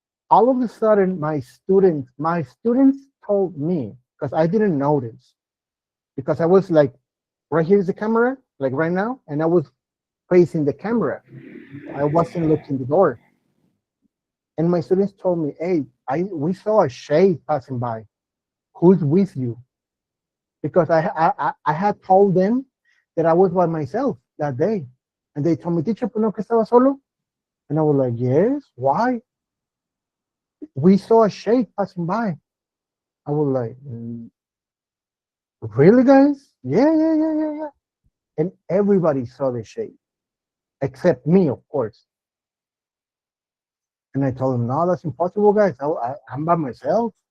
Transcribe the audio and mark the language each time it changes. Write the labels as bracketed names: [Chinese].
[English] All of a sudden, my students told me, because I didn't notice, because I was like, right here's the camera, like right now, and I was facing the camera. I wasn't looking the door. And my students told me, hey, we saw a shade passing by. Who's with you? Because I had told them that I was by myself that day. And they told me, teacher, [Spanish] ¿pues no que estaba solo? [English] And I was like, yes, why? We saw a shade passing by. I was like, really, guys? Yeah, yeah, yeah, yeah, yeah. And everybody saw the shade, except me, of course. And I told them, no, that's impossible, guys. I'm by myself.